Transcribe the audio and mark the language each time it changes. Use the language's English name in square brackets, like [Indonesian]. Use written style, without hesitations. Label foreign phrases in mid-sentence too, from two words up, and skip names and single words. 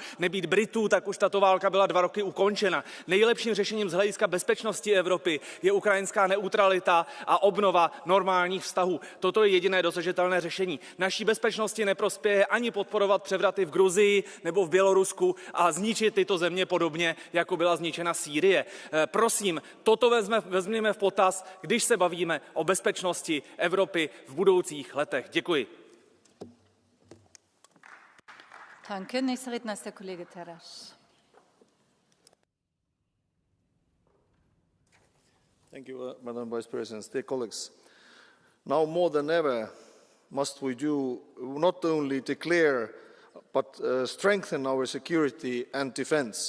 [Czech] Nebýt Britů, tak už tato válka byla 2 roky ukončena. Nejlepším řešením z hlediska bezpečnosti Evropy je ukrajinská neutralita a obnova normálních vztahů. Toto je jediné dosažitelné řešení. Naší bezpečnosti neprospěje ani podporovat převraty v Gruzii nebo v Bělorusku a zničit tyto země podobně, jako byla zničena Sýrie. Prosím, toto vezměme v potaz, když se bavíme o bezpečnosti Evropy v budoucích letech. Děkuji. [German] Danke. Nächster Redner ist der Kollege Terras. [English] Thank you, Madam Vice President. Dear colleagues, now more than ever must we do not only declare but strengthen our security and defence.